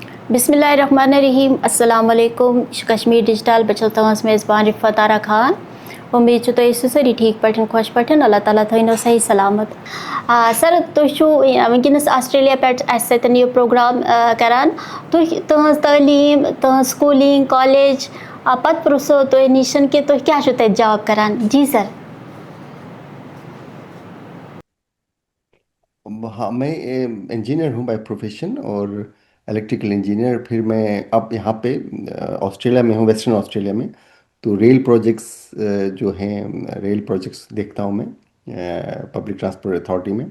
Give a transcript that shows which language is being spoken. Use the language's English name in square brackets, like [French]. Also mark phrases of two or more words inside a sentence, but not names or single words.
[Arabic] بسم الله الرحمن الرحيم السلام عليكم [Kashmiri] कश्मीर डिजिटल बचल तहस मेज़बान रिफ़त आरा खान उम्मीद तो सारी ठीक पठन खुश पठन अल्लाह ताला थो सही सलामत सर तुम वनस ऑस्ट्रेलिया पे ये प्रोग्राम करान तुम तालीम तुम स्कूलिंग कॉलेज पत प्रोसो तो निशन के तो क्या जॉब करान जी सर। [Urdu] ہاں، میں انجینئر ہوں [English] by profession [Urdu] और [English] electrical engineer. [Urdu] پھر میں اب یہاں پے آسٹریلیا میں ہوں، ویسٹرن آسٹریلیا میں. तो [English] rail projects [Urdu] جو ہیں, [English] rail projects [Urdu] دیکھتا ہوں میں [English] Public Transport Authority [Urdu] में।